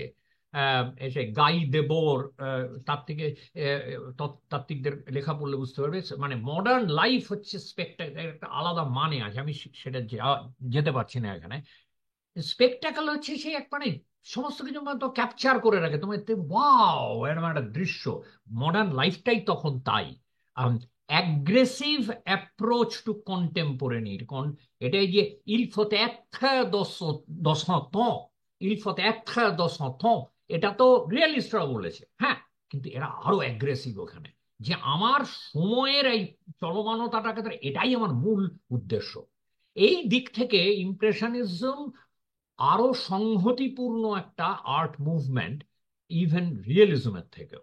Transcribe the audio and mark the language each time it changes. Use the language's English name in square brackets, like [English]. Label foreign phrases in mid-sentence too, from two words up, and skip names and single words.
[Bangla] এসে গাই দেবোর তাত্ত্বিকে, তাত্ত্বিকদের লেখা পড়লে বুঝতে পারবে, মানে [English] modern life [Bangla] হচ্ছে স্পেকটাকল, একটা আলাদা মানে আছে, আমি সেটা যেতে পারছি না এখানে। স্পেকটাকল হচ্ছে সেই এক মানে সমস্ত কিছু মানে তো ক্যাপচার করে রাখে তোমার, ওয়াও এরকম একটা দৃশ্য। মডার্ন লাইফটাই তখন তাই। [English] aggressive approach to contemporary, [Bangla] এটাই যে [French] il faut être dans son temps, il faut être dans son temps, [Bangla] এটা তো রিয়েলিস্টরা বলেছে, হ্যাঁ, কিন্তু এরা আরো অ্যাগ্রেসিভ ওখানে, যে আমার সময়ের এই চলমানতাটাকে, এটাই আমার মূল উদ্দেশ্য। এই দিক থেকে ইমপ্রেশনিজম আরো সংহতিপূর্ণ একটা [English] art movement, [Bangla] ইভেন রিয়েলিজমের থেকেও।